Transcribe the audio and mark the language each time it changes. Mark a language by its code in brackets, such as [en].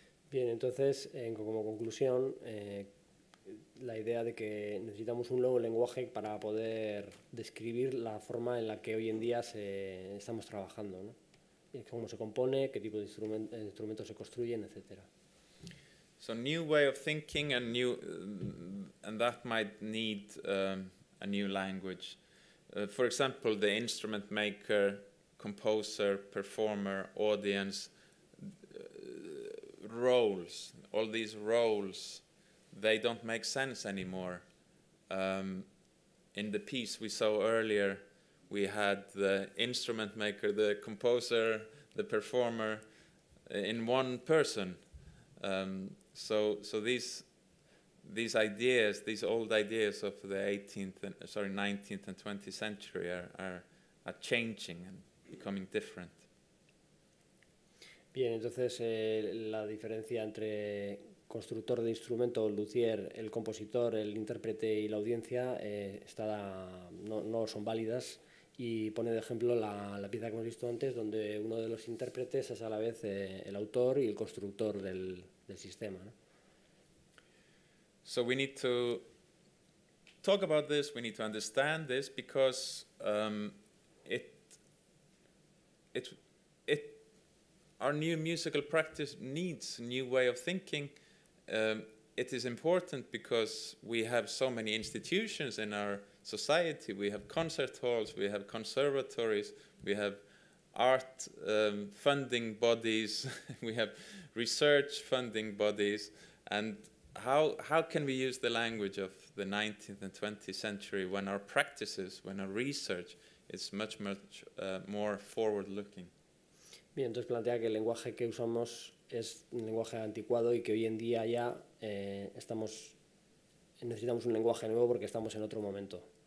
[es] Bien, entonces, como conclusión, la idea de que necesitamos un nuevo lenguaje para poder describir la forma en la que hoy en día estamos trabajando, ¿no? Cómo se compone, qué tipo de instrumentos se construyen, etc. [en] So new way of thinking and that might need a new language. For example, the instrument maker, composer, performer, audience, roles, all these roles, they don't make sense anymore. In the piece we saw earlier, we had the instrument maker, the composer, the performer in one person. So these ideas, these old ideas of the 19th and 20th century are changing and becoming different. [es] Bien, entonces la diferencia entre constructor de instrumento, el luthier, el compositor, el intérprete y la audiencia no son válidas, y pone de ejemplo la pieza que hemos visto antes, donde uno de los intérpretes es a la vez el autor y el constructor del sistema, ¿no? [en] So we need to talk about this, we need to understand this, because our new musical practice needs a new way of thinking. It is important because we have so many institutions in our society. We have concert halls, we have conservatories, we have art funding bodies, we have research funding bodies, and how can we use the language of the 19th and 20th century when our practices, when our research is much more forward-looking? [es] Bien, entonces plantea que el lenguaje que usamos es un lenguaje anticuado y que hoy en día ya necesitamos un lenguaje nuevo porque estamos en otro momento.